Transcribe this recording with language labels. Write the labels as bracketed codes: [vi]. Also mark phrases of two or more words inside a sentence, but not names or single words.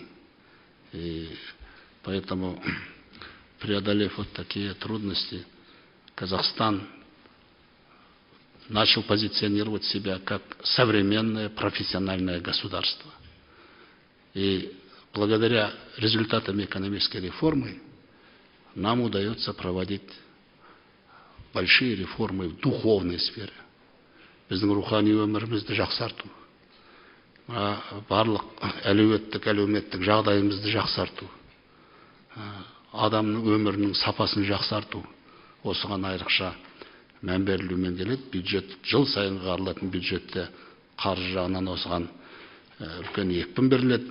[ru] И поэтому, преодолев вот такие трудности, Казахстан начал позиционировать себя как современное профессиональное государство. И благодаря результатам экономической реформы нам удается проводить большие реформы в духовной сфере. [kk] Біздің рухани өмірімізді жақсарту, барлық әлеуметтік жағдайымызды жақсарту, адамның өмірінің сапасын жақсарту, осыған айрықша мән берілумен келеді. Бюджет, жыл сайын қаралатын бюджетте қаржы жағынан осыған үлкен екпін беріледі.